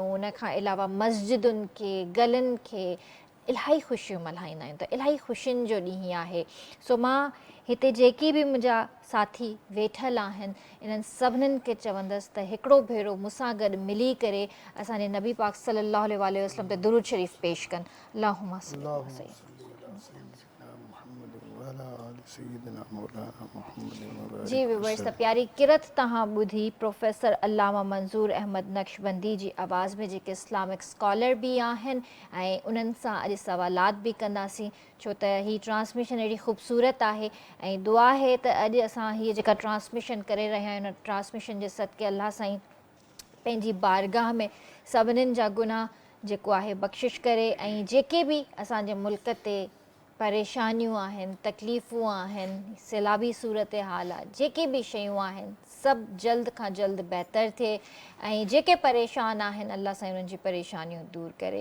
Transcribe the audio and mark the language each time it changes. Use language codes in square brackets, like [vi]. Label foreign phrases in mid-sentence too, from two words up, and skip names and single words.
[sd] उन खां अलावा मस्जिदुनि खे, गलियुनि खे इलाही ख़ुशियूं मल्हाईंदा आहियूं। त इलाही ख़ुशियुनि जो ॾींहुं आहे। सो मां हिते जेकी बि मुंहिंजा साथी वेठल आहिनि, इन्हनि सभिनीनि खे चवंदसि त हिकिड़ो भेरो मूंसां गॾु मिली करे असांजे नबी पाक [ar] صلى الله عليه وسلم [sd] ते दुरूद शरीफ़ पेश कनि। [ar] اللهم صل على سيدنا [sd] जी व्यूअर्स, त प्यारी किरत तव्हां ॿुधी प्रोफेसर अल्लामा मंज़ूर अहमद नक्शबंदी जी आवाज़ में, जेके [en] Islamic scholar [sd] बि आहिनि, ऐं उन्हनि सां अॼु सवालात बि कंदासीं, छो त हीअ ट्रांसमिशन एॾी ख़ूबसूरत आहे। ऐं दुआ आहे त अॼु असां हीअ जेका ट्रांसमिशन करे रहिया आहियूं, ट्रांसमिशन जे सदके अल्लाह साईं पंहिंजी बारगाह में सभिनीनि जा गुनाह जेको आहे बख़्शिश करे, ऐं जेके बि असांजे मुल्क ते परेशानियूं आहिनि, तकलीफ़ूं आहिनि, सैलाबी सूरत हाल आहे, जेके बि शयूं आहिनि, सभु जल्द खां जल्द बहितर थिए, ऐं जेके परेशान आहिनि अल्लाह साईं उन्हनि जी परेशानियूं दूरि करे।